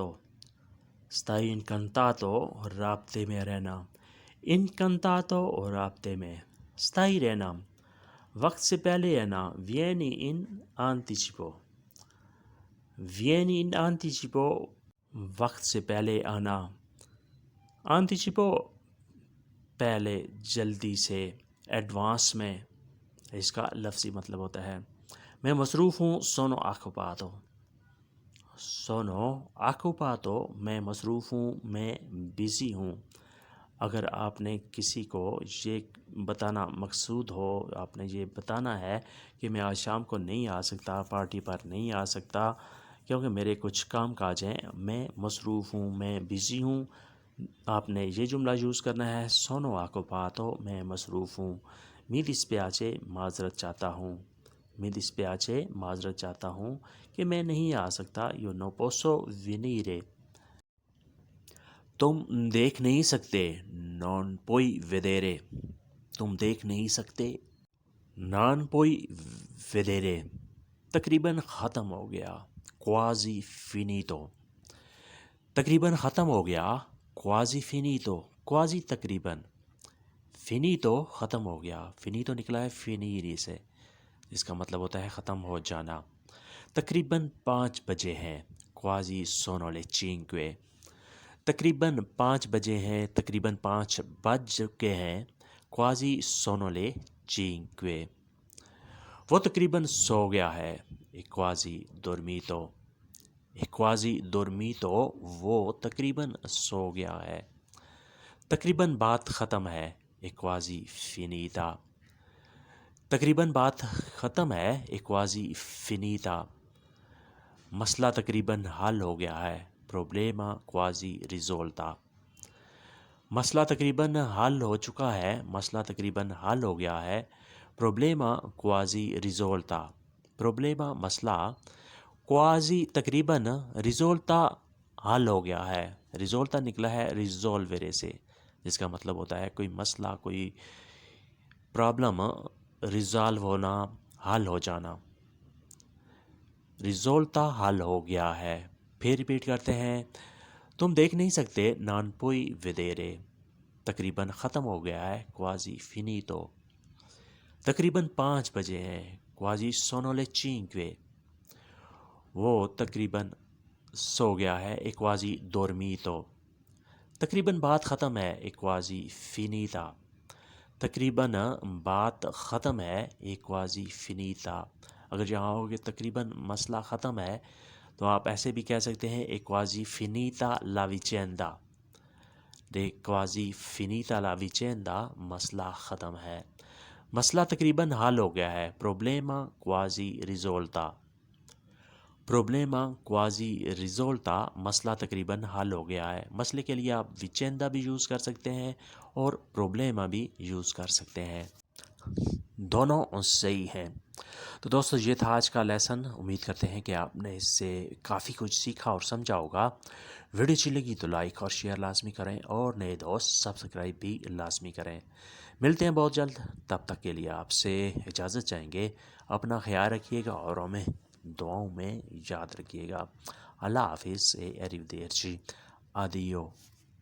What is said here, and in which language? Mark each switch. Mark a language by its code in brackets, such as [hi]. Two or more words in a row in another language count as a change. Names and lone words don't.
[it] stai incantato [ur] رابطے میں رہنا، incantato رابطے میں، stai رہنا، وقت سے پہلے رہنا [it] vieni in anticipo۔ vieni in anticipo [ur] وقت سے پہلے آنا، anticipo پہلے، جلدی سے، ایڈوانس میں، اس کا لفظی مطلب ہوتا ہے۔ میں مصروف ہوں [it] sono occupato۔ sono occupato [ur] میں مصروف ہوں، میں بزی ہوں۔ اگر آپ نے کسی کو یہ بتانا مقصود ہو، آپ نے یہ بتانا ہے کہ میں آج شام کو نہیں آ سکتا، پارٹی پر نہیں آ سکتا کیونکہ میرے کچھ کام کاج ہیں، میں مصروف ہوں، میں بزی ہوں، آپ نے یہ جملہ یوز کرنا ہے [it] sono occupato [ur] میں مصروف ہوں۔ [it] mi dispiace [ur] معذرت چاہتا ہوں۔ [it] mi dispiace [ur] معذرت چاہتا ہوں کہ میں نہیں آ سکتا [it] io non posso venire۔ [ur] تم دیکھ نہیں سکتے [it] non puoi vedere۔ [ur] تم دیکھ نہیں سکتے [it] Non puoi vedere [ur] تقریباً ختم ہو گیا [it] quasi finito [ur] تقریباً ختم ہو گیا [it] quasi finito quasi [ur] تقریباً finito ختم ہو گیا finito نکلا ہے finire سے جس کا مطلب ہوتا ہے ختم ہو جانا تقریباً 5 بجے ہیں [it] quasi sono le 5 [ur] تقریباً 5 بجے ہیں تقریباً 5 بج چکے ہیں [it] quasi sono le 5 [ur] وہ تقریباً سو گیا ہے [it] quasi dormito quasi dormito [ur] وہ تقریباً سو گیا ہے تقریباً بات ختم ہے quasi finita تقریباً بات ختم ہے [it] quasi finita [ur] مسئلہ تقریباً حل ہو گیا ہے problema [it] quasi risolta [ur] مسئلہ تقریباً حل ہو چکا ہے مسئلہ تقریباً حل ہو گیا ہے [it] problema quasi risolta problema [ur] مسئلہ quasi تقریباً risolta حل ہو گیا ہے risolta نکلا ہے risolvere سے جس کا مطلب ہوتا ہے کوئی مسئلہ کوئی پرابلم ریزالو ہونا حل ہو جانا risolta حل ہو گیا ہے پھر ریپیٹ کرتے ہیں تم دیکھ نہیں سکتے [it] non puoi vedere [ur] تقریباً ختم ہو گیا ہے [it] quasi finito [ur] تقریباً 5 بجے ہیں [it] quasi sono le 5 [ur] وہ تقریباً سو گیا ہے [it] quasi dormito [ur] تقریباً بات ختم ہے [it] quasi finita [ur] تقریباً بات ختم ہے [it] quasi finita [ur] اگر جہاں ہوگے تقریباً مسئلہ ختم ہے تو آپ ایسے بھی کہہ سکتے ہیں [it] quasi finita la vicenda quasi finita la vicenda [ur] مسئلہ ختم ہے مسئلہ تقریباً حل ہو گیا ہے [it] problema quasi risolta problema quasi risolta [ur] مسئلہ تقریباً حل ہو گیا ہے مسئلے کے لیے آپ vicenda بھی یوز کر سکتے ہیں اور problema بھی یوز کر سکتے ہیں دونوں صحیح ہیں تو دوستو یہ تھا آج کا لیسن امید کرتے ہیں کہ آپ نے اس سے کافی کچھ سیکھا اور سمجھا ہوگا ویڈیو اچھی لگی تو لائک اور شیئر لازمی کریں اور نئے دوست سبسکرائب بھی لازمی کریں ملتے ہیں بہت جلد تب تک کے لیے آپ سے اجازت چاہیں گے اپنا خیال رکھیے گا اور ہمیں دعاؤں میں یاد رکھیے گا اللہ حافظ [it] arrivederci addio